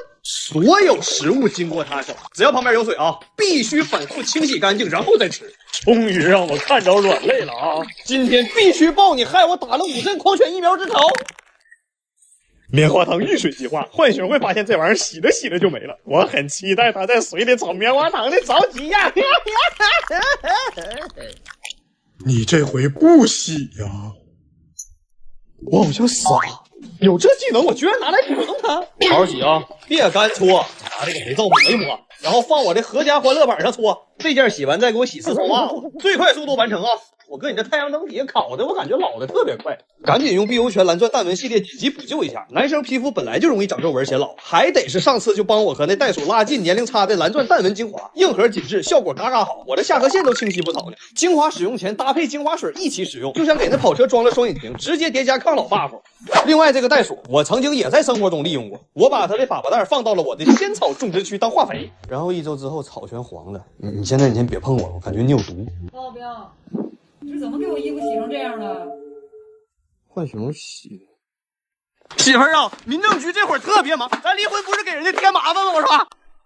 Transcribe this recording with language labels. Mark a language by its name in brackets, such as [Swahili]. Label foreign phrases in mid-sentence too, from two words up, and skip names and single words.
[Chinese] 所有食物經過他手，只要旁邊有水啊，必須反覆清洗乾淨，然後再吃。終於讓我看着軟肋了啊！今天必須報你害我打了5針狂犬疫苗之仇。棉花糖遇水計劃，浣熊會發現這玩意兒洗着洗着就沒了。我很期待他在水裡找棉花糖的着急呀！你這回不洗呀？我好像傻。有這技能，我居然拿來鼓動它。好好洗啊，別乾搓，拿這個肥皂抹一抹，然後放我這合家歡樂板上搓。這件洗完再給我洗4層襪子，最快速度完成啊！我擱你這太陽燈底下烤的，我感覺老的特別快。趕緊用碧歐泉藍鑽淡紋系列緊急補救一下，男生皮膚本來就容易長皺紋顯老，還得是上次就幫我和那袋鼠拉近年齡差的藍鑽淡紋精華，硬核緊緻，效果嘎嘎好，我的下頜線都清晰不少了。精華使用前搭配精華水一起使用，就像給那跑車裝了雙引擎，直接疊加抗老 buff。另外這個袋鼠我曾經也在生活中利用過，我把它的粑粑袋放到了我的仙草種植區當化肥，然後1周之後草全黃了。你現在你先別碰我，我感覺你有毒。老彪，你是怎麼給我衣服洗成這樣的？浣熊洗。媳婦兒啊，民政局這會兒特別忙，咱離婚不是給人家添麻煩嗎？我說。